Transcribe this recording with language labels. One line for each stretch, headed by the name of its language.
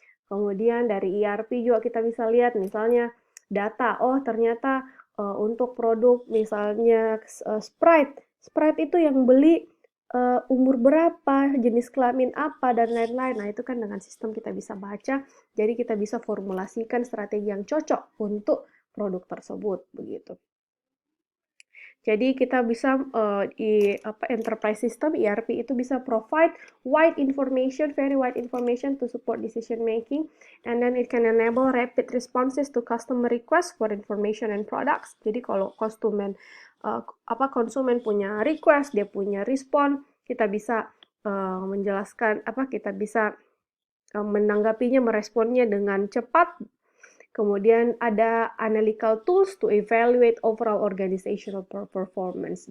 Indonesian: Kemudian dari ERP juga kita bisa lihat misalnya data, ternyata untuk produk misalnya Sprite, Sprite itu yang beli umur berapa, jenis kelamin apa, dan lain-lain. Nah, itu kan dengan sistem kita bisa baca, jadi kita bisa formulasikan strategi yang cocok untuk produk tersebut, begitu. Jadi kita bisa
English: enterprise system ERP itu bisa provide very wide information to support decision making, and then it can enable rapid responses to customer requests for information and products.
Indonesian: Jadi kalau konsumen punya request, dia punya respon, kita bisa menjelaskan kita bisa menanggapinya, meresponnya dengan cepat. Kemudian ada
English: analytical tools to evaluate overall organizational performance.